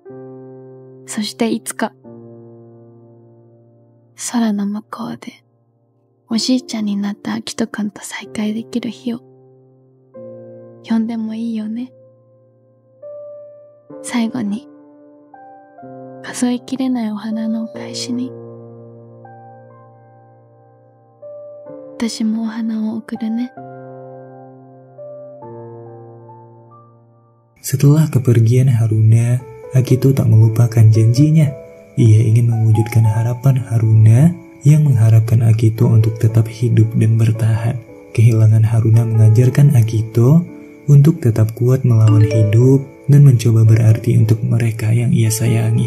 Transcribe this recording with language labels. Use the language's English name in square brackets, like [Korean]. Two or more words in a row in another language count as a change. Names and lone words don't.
[Japanese] そしていつか空の向こうでおじいちゃんになったアキトくんと再会できる日を呼んでもいいよね。最後に数えきれないお花のお返しに私もお花を贈るね。 [Indonesian] Setelah kepergian Haruna, Akito tak melupakan janjinya. Ia ingin mewujudkan harapan Haruna yang mengharapkan Akito untuk tetap hidup dan bertahan. Kehilangan Haruna mengajarkan Akito untuk tetap kuat melawan hidup dan mencoba berarti untuk mereka yang ia sayangi.